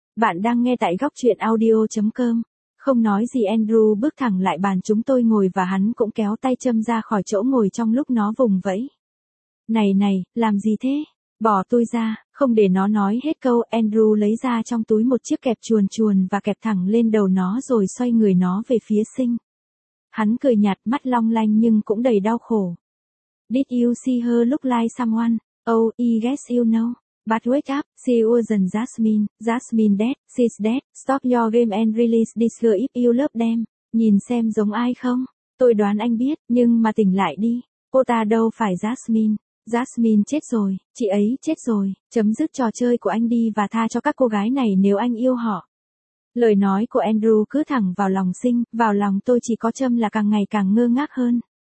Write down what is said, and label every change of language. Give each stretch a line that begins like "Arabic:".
Vietnamese: Bạn đang nghe tại góc truyện audio.com. Không nói gì Andrew bước thẳng lại bàn chúng tôi ngồi và hắn cũng kéo tay Trâm ra khỏi chỗ ngồi trong lúc nó vùng vẫy. Này này, làm gì thế? Bỏ tôi ra, không để nó nói hết câu. Andrew lấy ra trong túi một chiếc kẹp chuồn chuồn và kẹp thẳng lên đầu nó rồi xoay người nó về phía sinh. Hắn cười nhạt, mắt long lanh nhưng cũng đầy đau khổ.
English: Did you see her look like someone? Oh, I guess you know. But wake up, she wasn't Jasmine. Jasmine dead, she's dead. Stop your game and release this girl if you love them.
Vietnamese: Nhìn xem giống ai không? Tôi đoán anh biết, nhưng mà tỉnh lại đi. Cô ta đâu phải Jasmine. Jasmine chết rồi, chị ấy chết rồi. Chấm dứt trò chơi của anh đi và tha cho các cô gái này nếu anh yêu họ. Lời nói của Andrew cứ thẳng vào lòng sinh, vào lòng tôi chỉ có Trâm là càng ngày càng ngơ ngác hơn.